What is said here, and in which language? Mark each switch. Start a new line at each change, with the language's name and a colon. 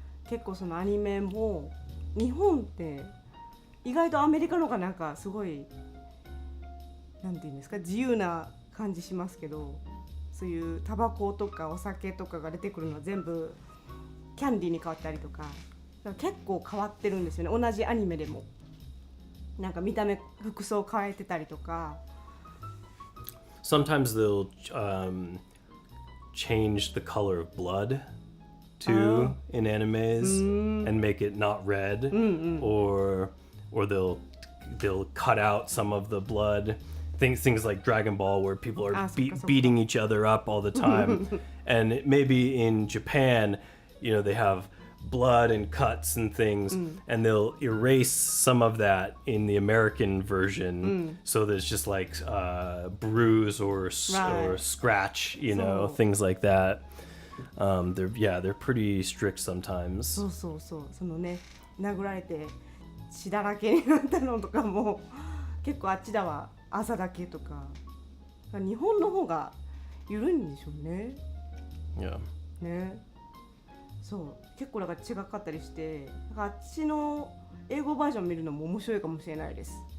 Japanese: 結構そのアニメも日本って意外とアメリカのがなんかすごいなんていうんですか、自由な感じしますけど、そういうタバコとかお酒とかが出てくるのは全部キャンディーに変わったりとか、だから結構変わってるんですよね。同じアニメでもなんか見た目服装変えてたりとか。
English: Sometimes they'll change the color of blood too in animes and make it not red, or they'll cut out some of the blood. Things like Dragon Ball, where people are beating each other up all the time. And maybe in Japan, they have blood and cuts and things, and they'll erase some of that in the American version, so there's just like bruise or scratch, you know, things like that. They're pretty strict sometimes.
Japanese: そうそうそう、そのね、殴られて血だらけになったのとかも結構あっちだわ、朝だけとか。日本の方が緩いんでしょうね。
English: Yeah.
Japanese: ね。そう結構だから違かったりして、あっちの英語バージョン見るのも面白いかもしれないです。